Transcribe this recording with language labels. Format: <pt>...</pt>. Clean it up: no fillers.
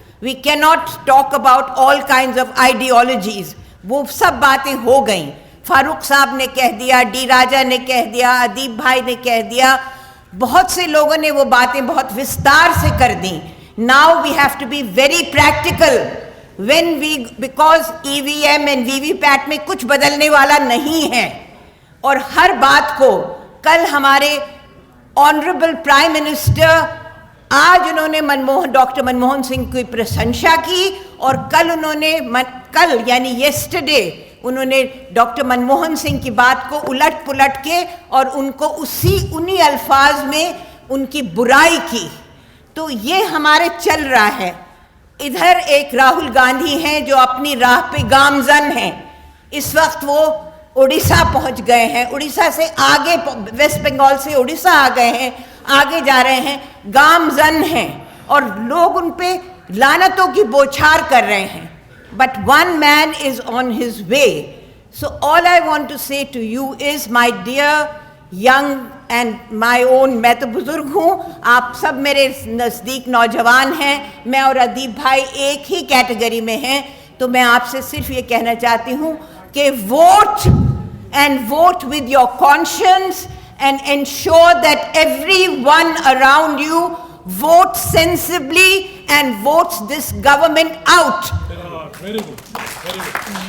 <en>We کی not talk about all kinds of ideologies.</en> <ur>وہ سب باتیں ہو گئیں. فاروق صاحب نے کہہ دیا, ڈی راجا نے کہہ دیا, ادیب بھائی نے کہہ دیا, بہت سے لوگوں نے وہ باتیں بہت وستار سے کر دیں.</ur> <en>Now we have to be very practical because EVM and VVPAT</en> <ur>میں کچھ بدلنے والا نہیں ہے. اور ہر بات کو کل ہمارے آنریبل پرائم منسٹر, آج انہوں نے ڈاکٹر منموہن سنگھ کی پرشنسا کی, اور کل یعنی یسٹرڈے انہوں نے ڈاکٹر منموہن سنگھ کی بات کو الٹ پلٹ کے اور ان کو انہی الفاظ میں ان کی برائی کی. تو یہ ہمارے چل رہا ہے. ادھر ایک راہل گاندھی ہیں جو اپنی راہ پہ گامزن ہیں. اس وقت وہ اڑیسہ پہنچ گئے ہیں, اڑیسہ سے آگے, ویسٹ بنگال سے اڑیسہ آ گئے ہیں, آگے جا رہے ہیں, گامزن ہیں, اور لوگ ان پہ لعنتوں کی بوچھار کر رہے ہیں.</ur> <en>But one man is on his way. So all I want to say to you is, my dear young and my own,</en> <ur>میں تو بزرگ ہوں, آپ سب میرے نزدیک نوجوان ہیں, میں اور ادیب بھائی ایک ہی کیٹیگری میں ہیں. تو میں آپ سے صرف یہ کہنا چاہتی ہوں کہ</ur> <en>vote and vote with your conscience and ensure that everyone around you votes sensibly and votes this government out. Very good. Very good.</en>